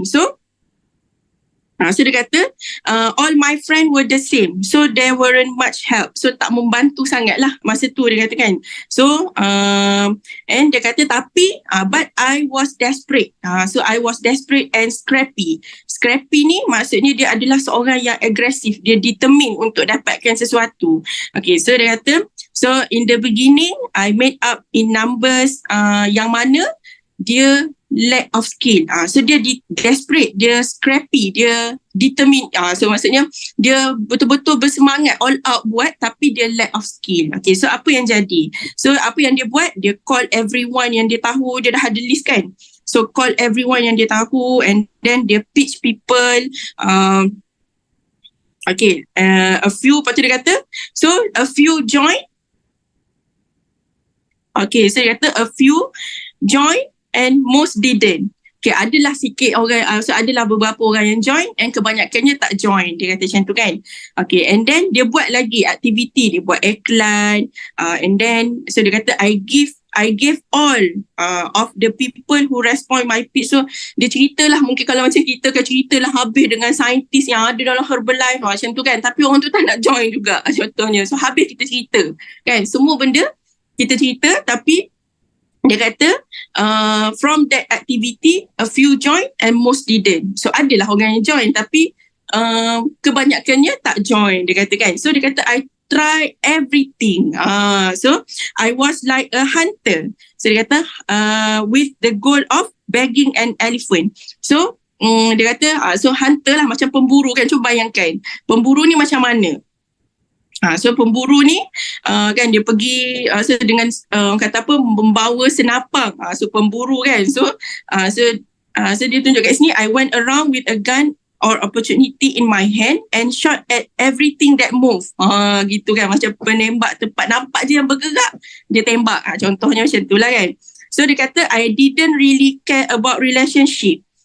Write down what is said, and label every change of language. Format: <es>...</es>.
<ms>So dia kata</ms> <en>all my friend were the same, so there weren't much help.</en> <ms>So tak membantu sangat lah masa tu, dia kata kan. So and dia kata tapi</ms> <en>but I was desperate. So I was desperate and scrappy.</en> <ms>Scrappy ni maksudnya dia adalah seorang yang agresif, dia determined untuk dapatkan sesuatu.</ms> <en>Okay, so</en> <ms>dia kata</ms> <en>so in the beginning I made up in numbers</en> <ms>yang mana dia</ms> <en>lack of skill.</en> <ms>So dia desperate, dia scrappy, dia determined. So maksudnya dia betul-betul bersemangat all out buat, tapi dia</ms> <en>lack of skill.</en> <ms>Okay, so apa yang jadi? So apa yang dia buat? Dia call everyone yang dia tahu, dia dah ada list kan. So call everyone yang dia tahu and then dia pitch people.</ms> <en>A few,</en> <ms>lepas tu dia kata</ms> <en>so a few join. Okay, so</en> <ms>dia kata</ms> <en>a few join and most didn't.</en> <ms>Okay, adalah sikit orang, so adalah beberapa orang yang join and kebanyakannya tak join. Dia kata macam tu kan. Okay, and then dia buat lagi aktiviti, dia buat iklan, and then so dia kata</ms> <en>I give all of the people who respond my pitch.</en> <ms>So dia ceritalah, mungkin kalau macam kita kan ceritalah habis dengan saintis yang ada dalam Herbalife macam tu kan, tapi orang tu tak nak join juga contohnya. So habis kita cerita kan, semua benda kita cerita, tapi dia kata</ms> <en>from that activity a few join and most didn't.</en> <ms>So adalah orang yang join tapi kebanyakannya tak join, dia kata kan.</ms> <en>So</en> <ms>dia kata</ms> <en>I try everything. So I was like a hunter. So</en> <ms>dia kata</ms> <en>with the goal of bagging an elephant.</en> <ms>So dia kata so hunter lah macam pemburu kan. Cuba bayangkan pemburu ni macam mana. So pemburu ni kan dia pergi so dengan kata apa, membawa senapang. So pemburu kan. So dia tunjuk kat sini,</ms> <en>I went around with a gun or opportunity in my hand and shot at everything that move.</en> <ms>Gitu kan, macam penembak, tempat nampak je yang bergerak dia tembak. Contohnya macam tu lah kan. So dia kata</ms> <en>I didn't really care about relationship.</en>